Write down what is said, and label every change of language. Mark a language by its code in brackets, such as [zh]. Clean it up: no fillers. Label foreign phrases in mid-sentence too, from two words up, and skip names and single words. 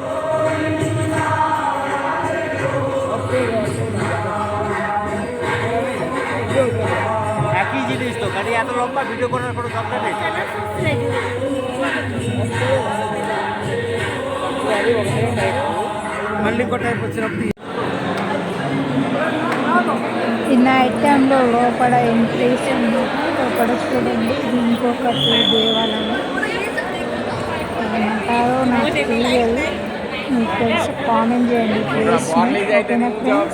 [bn] একই জিনিস তো, খালি এত লম্বা ভিডিও করার কোনো দরকার নেই। [te] మళ్ళీ కొట్టడానికి వచ్చినప్పుడు ఈ నైట్ టైంలో లోపల ఎంట్రీస్ ఉంది. లోపల చూడండి, ఇది ఇంకొకటి దేవాలయం ఏమంటారో నాకు తెలియదు, మీకు తెలిసి కామెంట్ చేయండి ప్లీజ్, ఓకేనా ఫ్రెండ్స్?